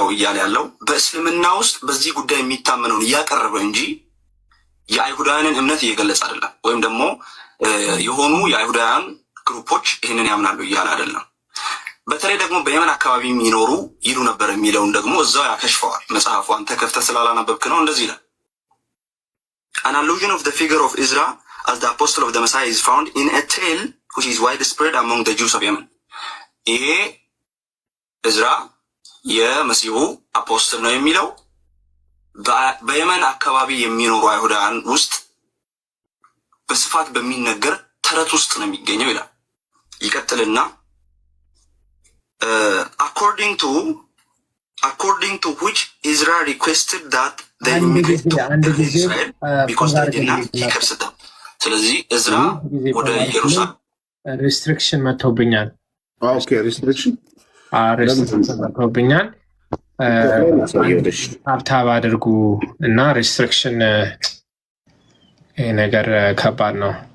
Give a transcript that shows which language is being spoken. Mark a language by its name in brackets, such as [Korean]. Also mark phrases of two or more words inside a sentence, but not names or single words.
[Amharic] እያለ ያለው በእስልምና ውስጥ በዚህ ጉዳይ የሚታመነውን እያቀረበ እንጂ የአይሁዳውያንን እምነት እየገለጸ አይደለም። ወይም ደግሞ የሆኑ የአይሁዳውያን ግሩፖች ይህንን ያምናሉ እያለ አይደለም። በተለይ ደግሞ በየመን አካባቢ የሚኖሩ ይሉ ነበር የሚለውን ደግሞ እዛው ያከሽፈዋል መጽሐፉ። አንተ ከፍተህ ስላላነበብክ ነው። እንደዚህ ይላል። [English] An allusion of the figure of Ezra as the apostle of the Messiah is found in a tale which is widespread among the Jews of Yemen. [Amharic] ይሄ እዝራ የመሲሁ አፖስትል ነው የሚለው በየመን አካባቢ የሚኖሩ አይሁዳውያን ውስጥ በስፋት በሚነገር ተረት ውስጥ ነው የሚገኘው ይላል። ይቀጥልና [English] according to which Israel requested that they immigrate to Israel because they did not accept them. [Amharic] ስለዚህ እዝራ ወደ ኢየሩሳሌም ሪስትሪክሽን መጥቶብኛል። [English] okay restriction [Amharic] መጥቶብኛል። ታብታብ አድርጉ እና ሪስትሪክሽን ይሄ ነገር ከባድ ነው